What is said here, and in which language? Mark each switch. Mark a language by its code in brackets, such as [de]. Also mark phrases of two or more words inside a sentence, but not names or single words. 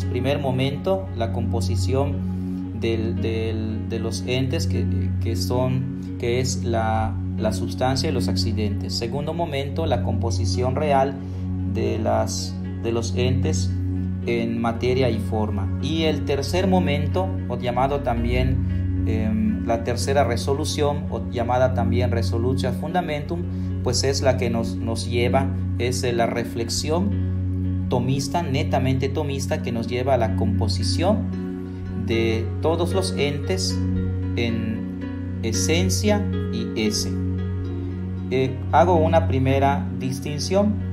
[es] Primer momento, la composición de los entes que es la sustancia y los accidentes. Segundo momento, la composición real de los entes en materia y forma. Y el tercer momento, o llamado también la tercera resolución, o llamada también [la] resolutio ad fundamentum, [es] pues es la que nos lleva, es la reflexión tomista, netamente tomista, que nos lleva a la composición de todos los entes en esencia y ese. Hago una primera distinción.